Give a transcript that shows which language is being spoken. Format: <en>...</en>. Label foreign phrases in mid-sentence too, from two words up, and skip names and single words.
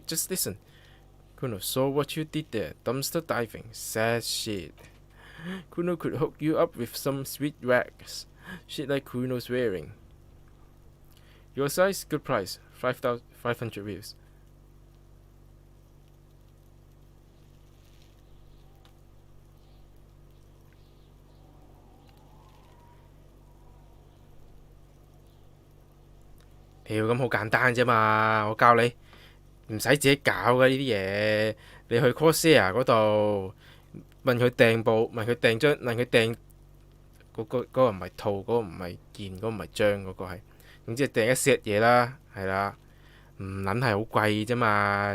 <en>Just listen. Kuno saw what you did there. Dumpster diving. Sad shit. Kuno could hook you up with some sweet rags. Shit like Kuno's wearing. Your size, good price. 500 views.</en> <yue>屌咁好簡單啫嘛！我教你唔使自己搞嘅呢啲嘢，你去 Corsair 嗰度問佢訂部，問佢訂嗰個唔係套，嗰個唔係件，嗰個唔係章，嗰個係總之係訂一 set 嘢啦，係啦，唔撚係好貴啫嘛！</yue>